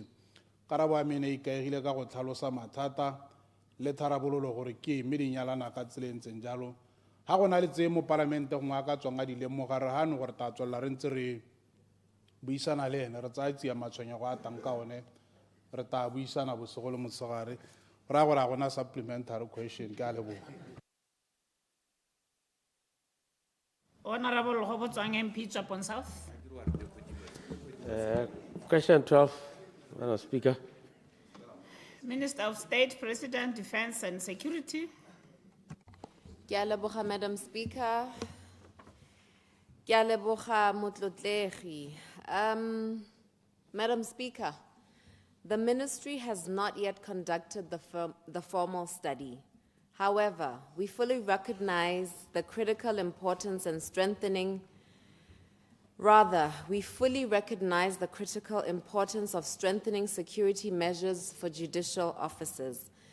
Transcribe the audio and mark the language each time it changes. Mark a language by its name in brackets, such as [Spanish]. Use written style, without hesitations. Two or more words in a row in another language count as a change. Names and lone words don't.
[Tswana] Karabo ya me ne ikaegile ka go tlhalosa mathata le tharabololo gore ke mme di nyalana ka tsela e ntseng jalo. Ha go na le tse mo palamente gongwe a ka tswang a di lemoga re gane gore ta tswelela re ntse re buisana le ene, re tsaya tsia matshwenyego a tang ka one, re ta buisana bosigo le motshegare, ra gore a gona [English] supplementary question. [Tswana] Ke a leboga. [English] Honorable 𝗤𝗜𝗡𝗦𝗧𝗘𝗥𝗦 MP Chapon South. Question 12, Madam Speaker. Minister of State, President, Defense and Security. [Tswana] Ke a leboga, [English] Madam Speaker. [Tswana] Ke a leboga motlotlegi. [English] Madam Speaker, the ministry has not yet conducted the formal study. However, we fully recognize the critical importance and we fully recognize the critical importance of strengthening security measures for judicial officers.